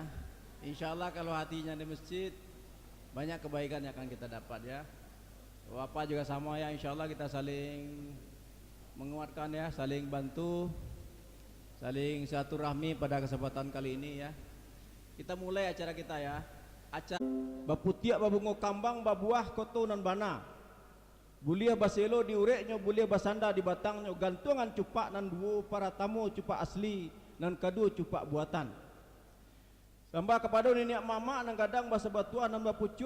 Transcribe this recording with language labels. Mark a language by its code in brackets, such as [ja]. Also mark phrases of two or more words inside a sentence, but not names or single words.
[id] Insya Allah kalau hatinya di masjid, banyak kebaikan yang akan kita dapat ya. Bapak juga sama ya, insya Allah kita saling menguatkan ya, saling bantu, saling silaturahmi pada kesempatan kali ini ya. Kita mulai acara kita ya. [min] Acara baputiak babungo kambang babuah koto nan bana. Bulia baselo diureknya, bulia basanda di batangnya, gantungan cupak nan duo para tamu cupak asli nan kadu cupak buatan. Sambah kepada nenek mama nan gadang basa batuan nan bapucuak.